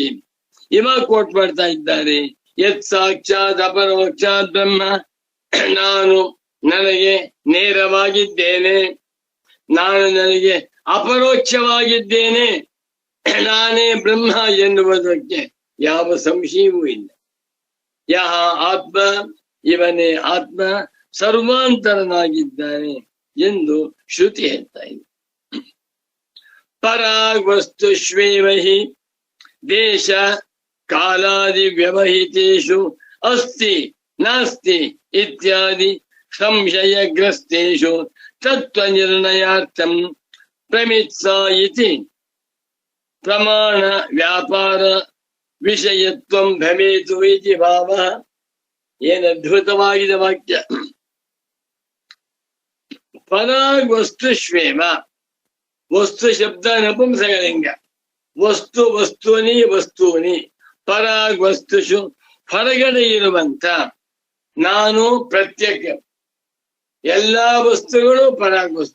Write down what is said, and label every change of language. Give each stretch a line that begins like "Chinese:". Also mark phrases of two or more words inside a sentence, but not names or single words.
Kannada: ಇವಾಗ ಕೋಟ್ ಮಾಡ್ತಾ ಇದ್ದಾರೆ
Sanskrit: ಯತ್ ಸಾಕ್ಷಾತ್ ಅಪರೋಕ್ಷಾತ್ ಬ್ರಹ್ಮ,
Kannada: ನಾನು ನನಗೆ ನೇರವಾಗಿದ್ದೇನೆ, ನಾನು ನನಗೆ ಅಪರೋಕ್ಷವಾಗಿದ್ದೇನೆ, ನಾನೇ ಬ್ರಹ್ಮ ಎನ್ನುವುದಕ್ಕೆ ಯಾವ ಸಂಶಯವೂ ಇಲ್ಲ.
Sanskrit: ಯಹ ಆತ್ಮ,
Kannada: ಇವನೇ ಆತ್ಮ ಸರ್ವಾಂತರನಾಗಿದ್ದಾನೆ ಎಂದು ಶ್ರುತಿ ಹೇಳ್ತಾ ಇದೆ.
Sanskrit: ಪರಾಗ್ ವಸ್ತುಷ್ವೇವ ಹಿ ದೇಶ ಕಾಲಾದಿ ವ್ಯವಹಿತೇಷು ಅಸ್ತಿ ನಾಸ್ತಿ ಇತ್ಯಾದಿ ಸಂಶಯಗ್ರಸ್ತೇಷು ತತ್ವ ನಿರ್ಣಯಾರ್ಥಂ ಪ್ರಮಿತ್ಸಾ ಇತಿ ಪ್ರಮಾಣ ವ್ಯಾಪಾರ ವಿಷಯತ್ವಂ ಭವೇತು ಇತಿ ಭಾವ.
Kannada: ಏನು ಅದ್ಭುತವಾಗಿದೆ ವಾಕ್ಯ.
Sanskrit: ಪರಾಗ್ ವಸ್ತುಷ್ವೇವ,
Kannada: ವಸ್ತು ಶಬ್ದ ನಪುಂಸಕಲಿಂಗ,
Sanskrit: ವಸ್ತು ವಸ್ತೂನಿ ವಸ್ತೂನಿ, ಪರಾಗ್ ವಸ್ತುಷು
Kannada: ಹೊರಗಡೆ ಇರುವಂತ ನಾನು ಪ್ರತ್ಯೇಕ, ಎಲ್ಲಾ ವಸ್ತುಗಳು
Sanskrit: ಪರಾಗ್ ವಸ್ತು.